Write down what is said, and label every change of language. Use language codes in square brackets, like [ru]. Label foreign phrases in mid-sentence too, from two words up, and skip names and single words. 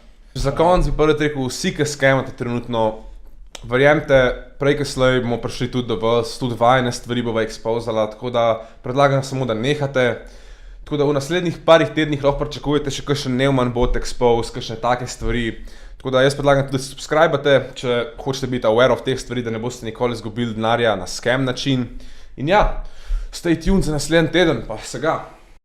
[sl] Za konec bi prvi rekel, vsi, ki skemate trenutno, verjemite, prej kot slej bomo prišli tudi do vas, tudi vajne stvari bova expozala, tako da predlagam samo, da nehate. Tako da v naslednjih parih tednih lahko pričakujete še kakšen Neumann bot expose, kakšne take stvari. Tako da jaz predlagam tudi, da se subscribate, če hočete biti [en] aware of [sl] teh stvari, da ne boste nikoli izgubili denarja na scam način. In ja, [en] stay tuned [sl] za naslednji teden, pa se ga.